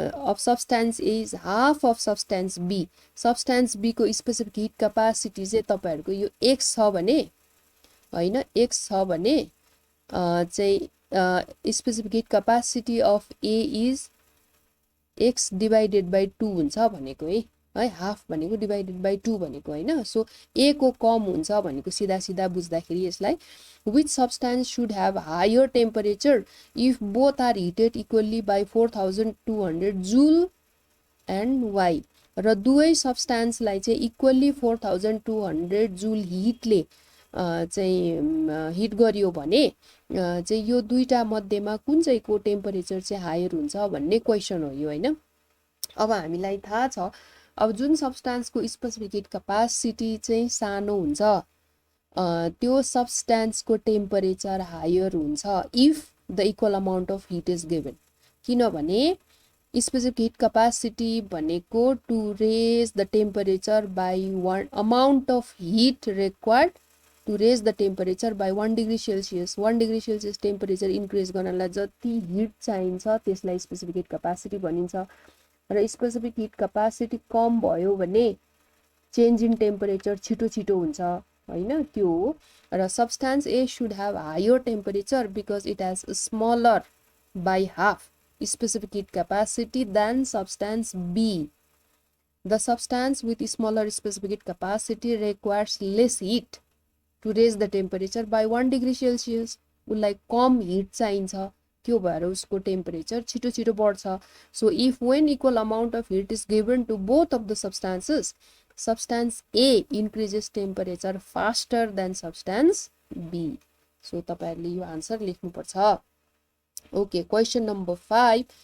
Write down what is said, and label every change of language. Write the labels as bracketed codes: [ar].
[en] of substance A is half of substance B, [ne] substance B को specific heat capacity चाहिँ तपाईहरुको यो x छ भने हैन, x छ भने चाहिँ specific heat capacity of A is x divided by 2 हुन्छ भनेको है हाफ भनेको डिवाइडेड बाइ 2 भनेको हैन। सो A को कम हुन्छ भनेको सिधा सिधा बुझ्दाखेरि यसलाई [en] which substance should have higher temperature if both are heated equally by 4200 joule and why। [ne] र दुवै सब्स्टान्सलाई चाहिँ इक्वली 4200 जुल हिटले चाहिँ हिट गरियो भने चाहिँ यो दुईटा मध्येमा कुन चाहिँ को टेम्परेचर चाहिँ हायर हुन्छ भन्ने क्वेशन हो यो हैन। अब हामीलाई थाहा छ अब जुन सब्स्टान्सको स्पेसिफिक हिट क्यापासिटी चाहिँ सानो हुन्छ त्यो सब्स्टान्सको टेम्परेचर हायर हुन्छ [en] If the equal amount of heat is given. [ne] किनभने स्पेसिफिक हिट क्यापासिटी भनेको to raise the temperature by one amount of heat required to raise the temperature by 1 degree Celsius 1 degree Celsius temperature increase गर्नलाई जति hit चाहिन्छ त्यसलाई specific heat capacity भनिन्छ र specific heat capacity कम भयो भने [en] change in temperature [ne] छिटो छिटो हुन्छ हैन त्यो हो र [en] Substance A should have higher temperature because it has smaller by half specific heat capacity than substance B. The substance with smaller specific heat capacity requires less heat to raise the temperature by 1 degree Celsius. [ne] उसलाई कम hit चाहिन्छ त्यो भएर उसको temperature छिटो छिटो बढ्छ [en] So if when equal amount of heat is given to both of the substances substance A increases temperature faster than substance B. [ne] So तपाईहरुले यो आन्सर लेख्नु पर्छ [en] Okay, question number 5.